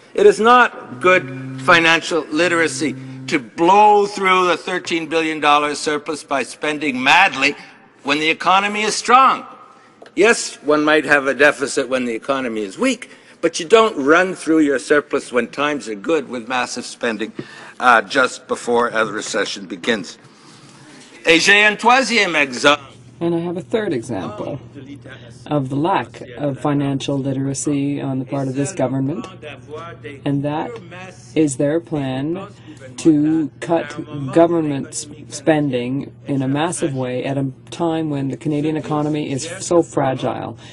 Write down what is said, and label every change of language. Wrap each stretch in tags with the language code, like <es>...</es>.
<en>It is not good financial literacy to blow through the $13 billion surplus by spending madly when the economy is strong. Yes, one might have a deficit when the economy is weak, but you don't run through your surplus when times are good with massive spending just before a recession begins.</en> <fr>Et j'ai un troisième exemple.</fr> <en>And I have a third example of the lack of financial literacy on the part of this government, and that is their plan to cut government spending in a massive way at a time when the Canadian economy is so fragile.</en>